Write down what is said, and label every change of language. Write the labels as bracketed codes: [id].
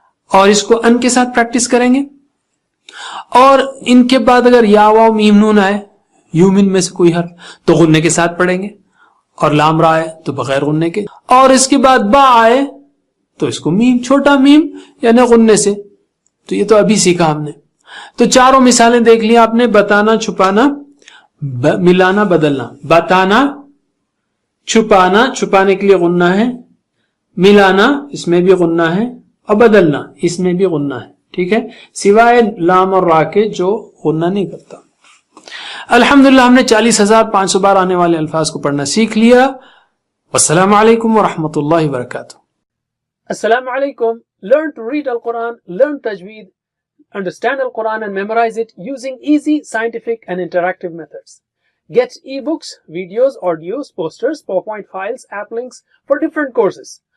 [ur] اور اس کو ان کے ساتھ پریکٹس کریں گے. اور ان کے بعد اگر یا واو میم نون آئے، یومن میں سے کوئی حرف، تو غننے کے ساتھ پڑھیں گے. اور لام را آئے تو بغیر غننے کے. اور اس کے بعد با آئے تو اس کو میم، چھوٹا میم یعنی غننے سے تو یہ تو ابھی سیکھا ہم نے. تو چاروں مثالیں دیکھ لی آپ نے. بتانا, چھپانا, ملانا, بدلنا. بتانا, چھپانا, چھپانے کے لیے غنہ ہے, ملانا اس میں بھی غنہ ہے, اور بدلنا اس میں بھی غنہ ہے. ٹھیک ہے, سوائے لام اور را کے جو غنہ نہیں کرتا. الحمدللہ ہم نے 40,500 بار آنے والے الفاظ کو پڑھنا سیکھ لیا. والسلام علیکم ورحمۃ اللہ وبرکاتہ. السلام علیکم. [en] Learn to read Al-Quran, learn tajweed, understand Al-Quran and memorize it using easy, scientific and interactive methods. Get ebooks, videos, audios, posters, PowerPoint files, app links for different courses.